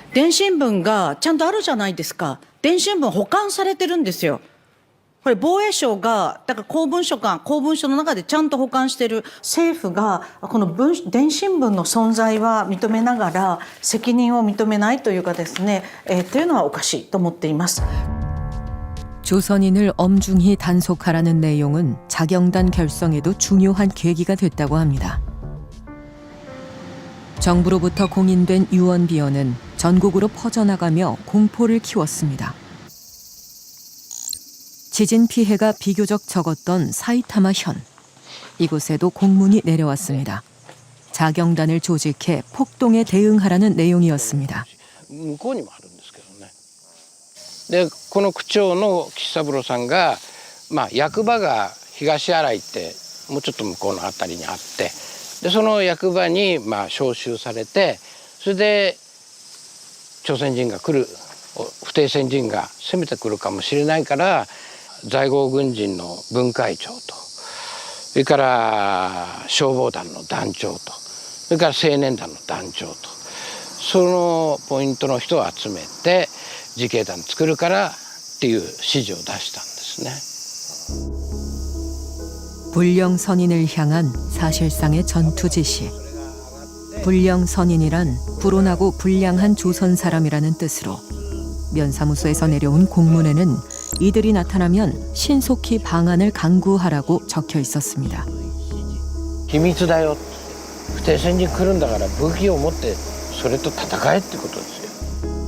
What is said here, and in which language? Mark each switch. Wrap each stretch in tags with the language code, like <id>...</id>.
<ja>電信文がちゃんとあるじゃないですか。電信文保管されてるんですよ。これ防衛省がだから公文書の中でちゃんと保管している政府がこの電信文の存在は認めながら責任を認めないというかですね、というのはおかしいと思っています。</ja> <ko>조선인을 엄중히 단속하라는 내용은 자경단 결성에도 중요한 계기가 됐다고 합니다. 정부로부터 공인된 유언비어는 전국으로 퍼져나가며 공포를 키웠습니다. 지진 피해가 비교적 적었던 사이타마 현. 이곳에도 공문이 내려왔습니다. 자경단을 조직해 폭동에 대응하라는 내용이었습니다.</ko> <ja>向こうにもあるんですけどね。でこの区長の岸三郎さんが、役場が東新井ってもうちょっと向こうの辺りにあって、でその役場に招集されて、それで朝鮮人が来る、不停戦人が攻めてくるかもしれないから、在郷軍人の分会長と、それから消防団の団長と、それから青年団の団長と、そのポイントの人を集めて自警団作るからっていう指示を出したんですね。</ja> <ko>불령 선인을 향한 사실상의 전투 지시. 불령 선인이란 불온하고 불량한 조선 사람이라는 뜻으로 면사무소에서 내려온 공문에는 이들이 나타나면 신속히 방안을 강구하라고 적혀 있었습니다.</ko> <ja>秘密だよ。不停戦に来るんだから武器を持ってそれと戦えってことですよ。</ja>